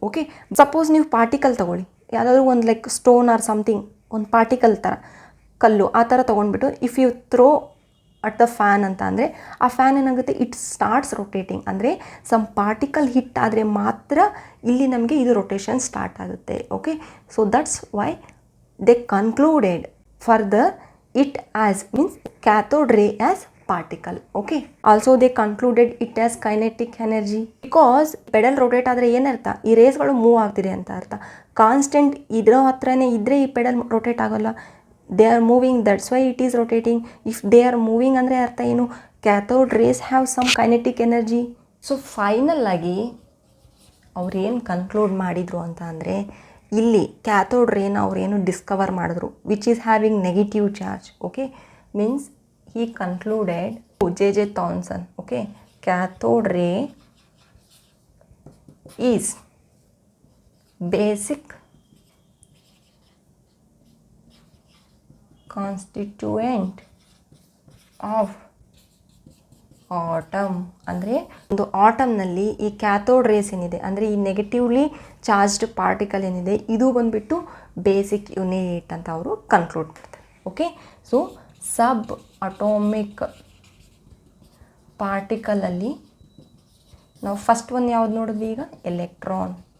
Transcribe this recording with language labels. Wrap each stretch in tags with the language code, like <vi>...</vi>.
<kn>Okay, suppose ನೀವು particle ತೊಗೊಳ್ಳಿ, ಯಾವುದಾದ್ರೂ ಒಂದು ಲೈಕ್ ಸ್ಟೋನ್ ಆರ್ ಸಮಥಿಂಗ್, ಒಂದು ಪಾರ್ಟಿಕಲ್ ಥರ ಕಲ್ಲು ಆ ಥರ ತೊಗೊಂಡ್ಬಿಟ್ಟು</kn> <en>if you throw at the fan</en> <kn>ಅಂತ ಅಂದರೆ ಆ ಫ್ಯಾನ್ ಏನಾಗುತ್ತೆ,</kn> <en>It starts rotating.</en> <kn>ಅಂದರೆ ಸಮ್ ಪಾರ್ಟಿಕಲ್ ಹಿಟ್ ಆದರೆ ಮಾತ್ರ ಇಲ್ಲಿ ನಮಗೆ ಇದು ರೊಟೇಷನ್ ಸ್ಟಾರ್ಟ್ ಆಗುತ್ತೆ. Okay,</kn> <en>So that's why they concluded further it as means cathode ray as particle. Okay, also they concluded it as kinetic energy because</en> <kn>pedal rotate ಆದರೆ ಏನರ್ಥ, ಈ ರೇಸ್ಗಳು ಮೂವ್ ಆಗ್ತಿದೆ ಅಂತ ಅರ್ಥ. ಕಾನ್ಸ್ಟೆಂಟ್ ಇದರ ಹತ್ರನೇ ಇದ್ದರೆ ಈ ಪೆಡಲ್ ರೊಟೇಟ್ ಆಗೋಲ್ಲ.</kn> <en>They are moving, that's why it is rotating. If they are moving</en> <kn>ಅಂದರೆ ಅರ್ಥ ಏನು,</kn> <en>Cathode rays have some kinetic energy.</en> <kn>So final ಆಗಿ ಅವ್ರೇನು ಕನ್ಕ್ಲೂಡ್ ಮಾಡಿದರು ಅಂತ ಅಂದರೆ, ಇಲ್ಲಿ ಕ್ಯಾಥೋಡ್ ರೇನ ಅವ್ರೇನು ಡಿಸ್ಕವರ್ ಮಾಡಿದ್ರು</kn> <en>Which is having negative charge. Okay, means he concluded, J.J. Thomson, okay, cathode ray is basic constituent of atom.</en> <kn>ಅಂದರೆ ಒಂದು ಆಟಮ್ನಲ್ಲಿ ಈ ಕ್ಯಾಥೋಡ್ ರೇಸ್ ಏನಿದೆ ಅಂದರೆ ಈ ನೆಗೆಟಿವ್ಲಿ ಚಾರ್ಜ್ಡ್ ಪಾರ್ಟಿಕಲ್ ಏನಿದೆ ಇದು ಬಂದುಬಿಟ್ಟು ಬೇಸಿಕ್ ಯೂನಿಟ್ ಅಂತ ಅವರು ಕನ್ಕ್ಲೂಡ್ ಮಾಡ್ತಾರೆ. ಓಕೆ, ಸೊ ಸಬ್ ಅಟೋಮಿಕ್ ಪಾರ್ಟಿಕಲಲ್ಲಿ ನಾವು ಫಸ್ಟ್ ಒನ್ ಯಾವ್ದು ನೋಡಿದ್ವಿ ಈಗ, ಎಲೆಕ್ಟ್ರಾನ್.</kn>